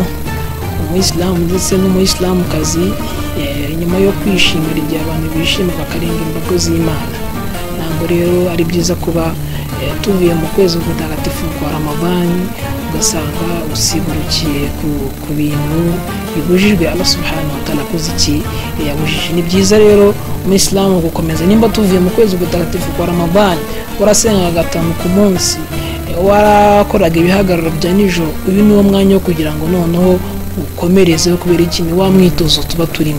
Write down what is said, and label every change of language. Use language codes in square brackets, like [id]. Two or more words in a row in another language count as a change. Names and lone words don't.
[rw] Umuyisilamu ndetse n'umuyisilamukazi nyuma yo kwishimira igihe abantu bishima bakarenga imbago z'Imana, ntabwo rero ari byiza kuba tuvuye mu kwezi gutagatifu kwa Ramadani ugasanga usiburukiye ku bintu bibujijwe Allah [ar] سبحانه وتعالى [rw] akoze iki yabujije. Ni byiza rero umuyisilamu gukomeza, nimba tuvuye mu kwezi gutagatifu kwa Ramadani warasenga gatanu ku munsi, warakoraga ibihagararo bya nijoro, uyu niwo mwanya wo kugira ngo noneho ukomerezeho kubera iki ni wa mwitozo tuba turimo.